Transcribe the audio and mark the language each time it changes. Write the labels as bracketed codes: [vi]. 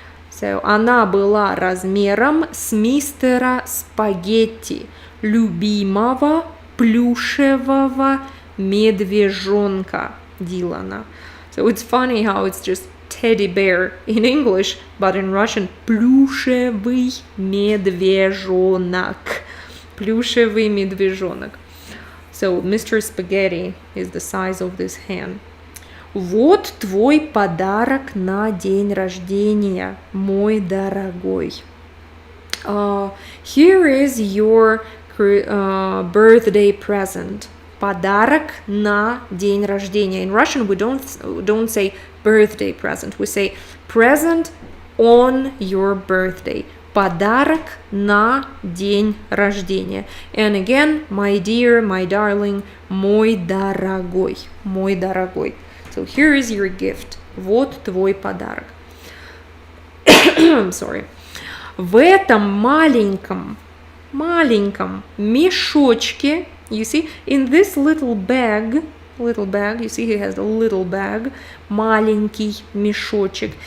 [ru] So, она была размером с мистера Спагетти, любимого плюшевого медвежонка Дилана. [en] So it's funny how it's just teddy bear in English, but in Russian [ru] плюшевый медвежонок. Плюшевый медвежонок. So Mr. [en] Spaghetti is the size of this hen. [ru] Вот твой подарок на день рождения, мой дорогой. [en] Here is your birthday present. [ru] Подарок на день рождения. [en] In Russian we don't say birthday present. We say present on your birthday. [ru] подарок на день рождения. [en] And again, my dear, my darling, [ru] мой дорогой, мой дорогой. [en] So here is your gift. [ru] Вот твой подарок. [en] Sorry. [ru] В этом маленьком мешочке, [en] you see, in this little bag, you see he has a little bag, [ru] маленький мешочек.